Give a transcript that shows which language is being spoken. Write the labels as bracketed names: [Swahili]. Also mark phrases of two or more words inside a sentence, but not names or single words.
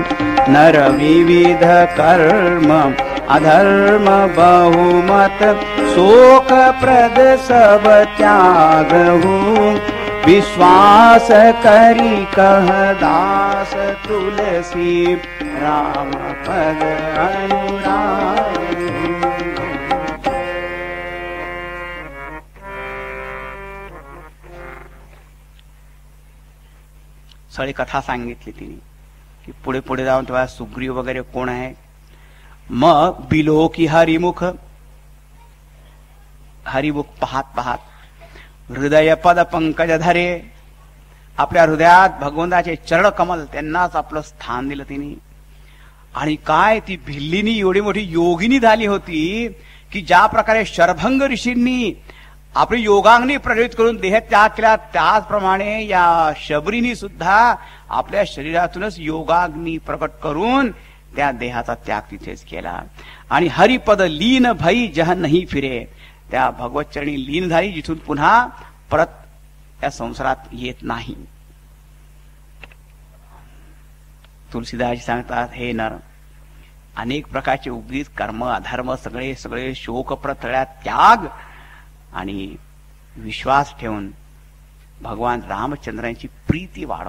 [Awadhi] नर विविध कर्म अधर्म बहुमत, शोक प्रद सब त्यागहु. विश्वास करी कह दास तुलसी, राम पद अनुराग. [Marathi] सगळी कथा सांगितली तिने की पुढे पुढे जाऊन तेव्हा सुग्रीव वगैरे कोण आहे. [Awadhi] मग बिलो की हरिमुख, हरिमुख पाहत पाहत हृदय पद पंकज धरे, [Marathi] आपल्या हृदयात भगवंताचे चरण कमल त्यांनाच आपलं स्थान दिलं तिने. आणि काय ती भिल्लीनी एवढी मोठी योगिनी झाली होती की ज्या प्रकारे शरभंग ऋषींनी आपली योगांगनी प्रज्वलित करून देह त्याग केला, त्याचप्रमाणे या शबरीनी सुद्धा आपल्या शरीरातूनच योगाग्नी प्रकट करून त्या देहाचा त्याग तिथेच केला. [Awadhi] आणि हरिपद लीन भई जह नाही फिरे, [Marathi] त्या भगवत चरणी लीन झाली जिथून पुन्हा परत या संसारात येत नाही. तुलसीदास सांगतात, हे नर, अनेक प्रकारचे उगीच कर्म अधर्म सगळे सगळे शोकप्रतळ्या त्याग आणि विश्वास ठेवून भगवान रामचंद्रांची प्रीती वाढव.